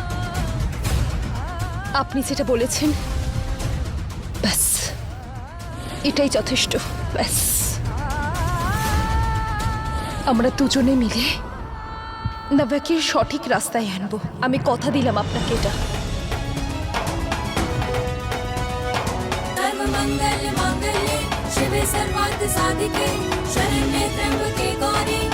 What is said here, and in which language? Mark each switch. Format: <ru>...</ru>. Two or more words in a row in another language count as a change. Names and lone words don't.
<bn>আপনি যেটা বলেছেন, ব্যাস এটাই যথেষ্ট। ব্যাস আমরা দুজনে মিলে নাভিয়াকে সঠিক রাস্তায় আনবো। আমি কথা দিলাম আপনাকে এটা।</bn> <sa>सर्वमंगल मांगल्ये शिवे सर्वार्थ साधिके शरण्ये त्र्यंबके गौरी</sa>